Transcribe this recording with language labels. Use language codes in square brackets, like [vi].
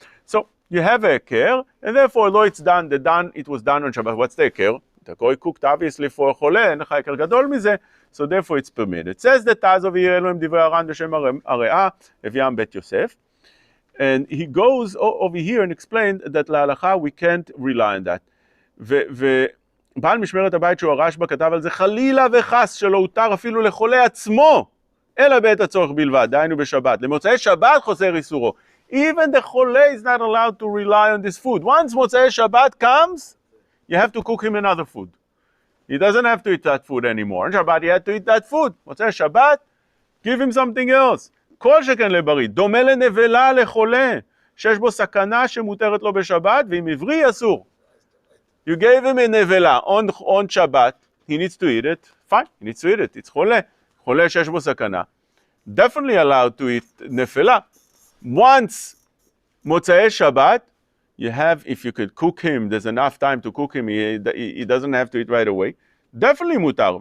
[en] So you have a heker, and therefore, though it was done on Shabbat. What's the heker? The goy cooked obviously for a chole, and heker gadol mize, so therefore it's permitted. It says that Taz over here, Elohim divrei Aran b'shem Areah, Eviam Bet Yosef, and he goes over here and explained that להלכה we can't rely on that. [he] בעל משמרת הבית שהוא הרשב"א כתב על זה חלילה וחס שלא הותר אפילו לחולה עצמו אלא בעת הצורך בלבד, דהיינו בשבת. למוצאי שבת חוסר איסורו. [en] Even the חולה is not allowed to rely on this food. Once מוצאי שבת comes, you have to cook him another food. He doesn't have to eat that food anymore. On Shabbat he had to eat that food. מוצאי שבת, give him something else. [he] כל שכן לבריא, דומה לנבלה לחולה, שיש בו סכנה שמותרת לו בשבת, ואם עברי אסור. [en] You gave him a nevela on Shabbat, he needs to eat it, fine, he needs to eat it, it's חולה. [he] חולה שיש בו סכנה. [en] Definitely allowed to eat nefela. Once מוצאי שבת, you have, if you could cook him, there's enough time to cook him, he doesn't have to eat right away. Definitely מותר.